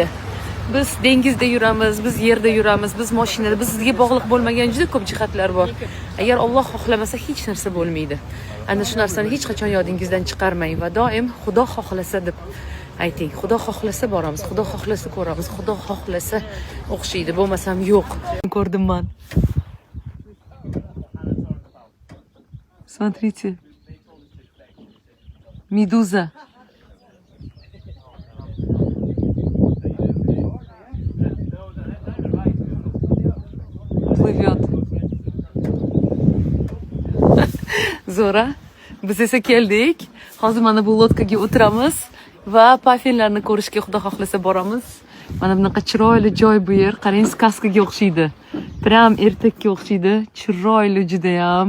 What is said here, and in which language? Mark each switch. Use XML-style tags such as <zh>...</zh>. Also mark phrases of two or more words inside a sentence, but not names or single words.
<uz>Biz dengizda yuramiz, biz yerda yuramiz, biz mashinada, bizga bog'liq bo'lmagan juda ko'p jihatlar bor. Agar Alloh xohlamasa hech narsa bo'lmaydi. Ana shu narsani hech qachon yodingizdan chiqarmang va doim Xudo xohlasa deb ayting. Xudo xohlasa boramiz, Xudo xohlasa ko'ramiz, Xudo xohlasa o'xshaydi, bo'lmasam yo'q. Ko'rdim men.</uz> <ru>Смотрите. Медуза. Плывет.</ru> <uz>Zora. Biz esa keldik. Hozir mana bu lodkaga o'tiramiz va pafinlarni ko'rishga Xudo xohlasa boramiz. Mana bunaqa chiroyli joy bu yer. Qarang, skaskaga o'xshaydi. Prям ertakka o'xshaydi. Chiroyli juda ham.</uz>